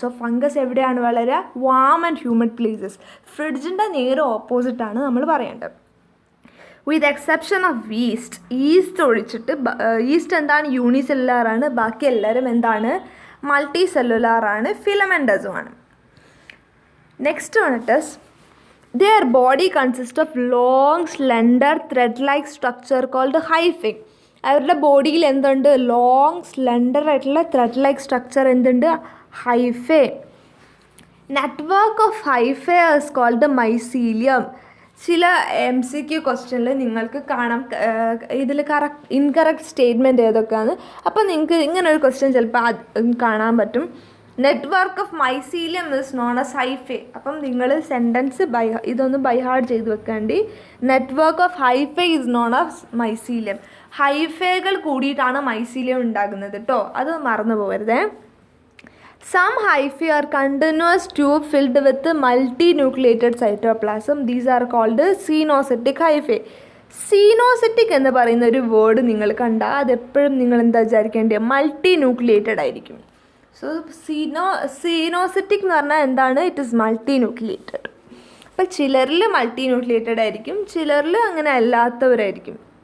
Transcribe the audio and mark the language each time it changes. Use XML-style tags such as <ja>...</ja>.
<ml>So fungus എവിടെയാണ് വളരുക?</ml> <en>Warm and humid places.</en> <ml>ഫ്രിഡ്ജിൻ്റെ നേരെ ഓപ്പോസിറ്റാണ് നമ്മൾ പറയേണ്ടത്.</ml> <en>with exception of yeast</en> <ml>ഒഴിച്ചിട്ട്. ഈസ്റ്റ് എന്താണ്? യൂണിസെല്ലുലാർ ആണ്. ബാക്കി എല്ലാവരും എന്താണ്? മൾട്ടി സെല്ലുലാർ ആണ്, ഫിലമെൻറ്റസുമാണ്. നെക്സ്റ്റ് വന്നിട്ട്</ml> <en>their body consists of long slender thread like structure called hyphae.</en> <ml>അവരുടെ ബോഡിയിൽ എന്തുണ്ട്? ലോങ് സ്ലെൻഡർ ആയിട്ടുള്ള ത്രെഡ് ലൈക്ക് സ്ട്രക്ചർ എന്തുണ്ട്? Hyphae.</ml> <en>Network of hyphae is called mycelium.</en> <ml>ചില MCQ ക്വസ്റ്റ്യനിൽ നിങ്ങൾക്ക് കാണാം ഇതിൽ ഇൻകറക്റ്റ് സ്റ്റേറ്റ്മെൻറ്റ് ഏതൊക്കെയാണ്. അപ്പോൾ നിങ്ങൾക്ക് ഇങ്ങനൊരു ക്വസ്റ്റ്യൻ ചിലപ്പോൾ കാണാൻ പറ്റും.</ml> <en>Network of mycelium is known as hyphae.</en> <ml>അപ്പം നിങ്ങൾ സെൻറ്റൻസ് ഇതൊന്ന് ബൈ ഹാർട്ട് ചെയ്ത് വെക്കേണ്ടി.</ml> <en>Network of hyphae is known as mycelium.</en> <ml>ഹൈഫേകൾ കൂടിയിട്ടാണ് മൈസീലിയം ഉണ്ടാകുന്നത് കേട്ടോ, അത് മറന്നു പോകരുതേ.</ml> <en>Some hyphae are continuous tube filled with multinucleated cytoplasm. These are called cenocytic hyphae.</en> <ml>സീനോസിറ്റിക് എന്ന് പറയുന്ന ഒരു വേർഡ് നിങ്ങൾ കണ്ടാൽ അതെപ്പോഴും നിങ്ങൾ എന്താ വിചാരിക്കേണ്ടത്, മൾട്ടി ന്യൂക്ലിയേറ്റഡ് ആയിരിക്കും. സോ സീനോസിറ്റിക് എന്ന് പറഞ്ഞാൽ എന്താണ്,</ml> <en>It is multinucleated.</en> <ml>അപ്പം ചിലരിൽ മൾട്ടി ന്യൂക്ലിയേറ്റഡ് ആയിരിക്കും, ചിലരിൽ അങ്ങനെ അല്ലാത്തവരായിരിക്കും.</ml>